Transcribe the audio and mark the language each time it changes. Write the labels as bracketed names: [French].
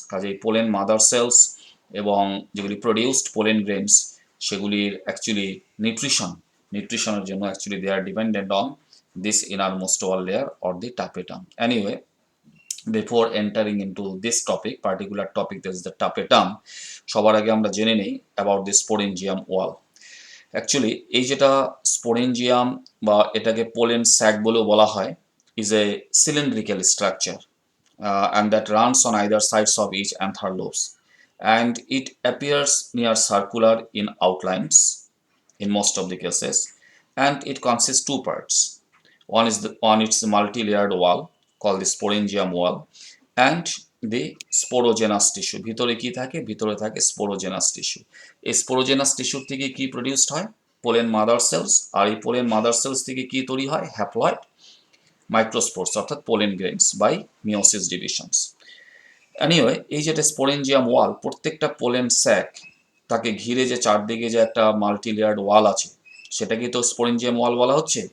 [Bangla] কাজে pollen mother sales এবং যেগুলি প্রডিউসড পোলেন গ্রেনস সেগুলির অ্যাকচুয়ালি নিউট্রিশনের জন্য actually [English] They are dependent on this innermost wall layer or the tapetum. Anyway, before entering into this topic, particular topic, that is the tapetum, [Bangla] সবার আগে আমরা জেনে নেই [English] about the sporangium wall. [Bangla] Actually এই যেটা স্পোরেঞ্জিয়াম বা এটাকে পোলেন স্যাক বলেও বলা হয়, [English] is a cylindrical structure and that runs on either sides of each anther lobes, and it appears near circular in outlines in most of the cases, and it consists two parts. One is on its multi-layered wall called the sporangium wall, and the sporogenous tissue. [Bangla] ভিতরে কি থাকে? ভিতরে থাকে sporogenous tissue. এই sporogenous tissue থেকে কি produced হয়? Pollen mother sales, আর এই পোলেন মাদার সেলস থেকে কি তৈরি হয়? হ্যাপ্লয়েড মাইক্রোস্পোরস অর্থাৎ pollen grains by meiosis divisions. Anyway, এই যেটা স্পোরেঞ্জিয়াম ওয়াল, প্রত্যেকটা পোলেন স্যাক তাকে ঘিরে যে চারদিকে যে একটা মাল্টি লেয়ার্ড ওয়াল আছে সেটাকে তো স্পোরেঞ্জিয়াম ওয়াল বলা হচ্ছে।